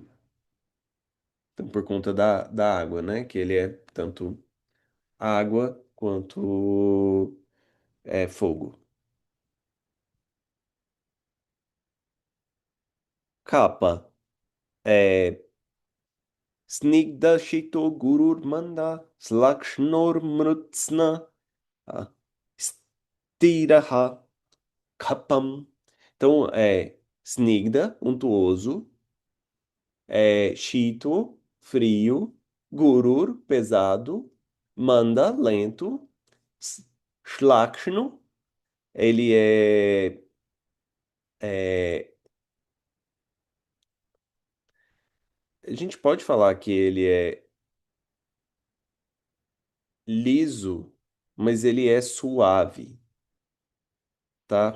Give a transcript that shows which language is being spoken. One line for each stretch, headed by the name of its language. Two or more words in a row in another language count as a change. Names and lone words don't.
Portuguese: Então, por conta da água, né? Que ele é tanto água quanto fogo.
Sanskrit: Capa é Snigda Shito Gurur Manda Slakshnor Mrutsna ah, Stiraha Kapam.
Portuguese: Então, Snigda, untuoso, Shito, frio, Gurur, pesado, Manda, lento, S- Shlakshno, ele é. A gente pode falar que ele é liso, mas ele é suave, tá?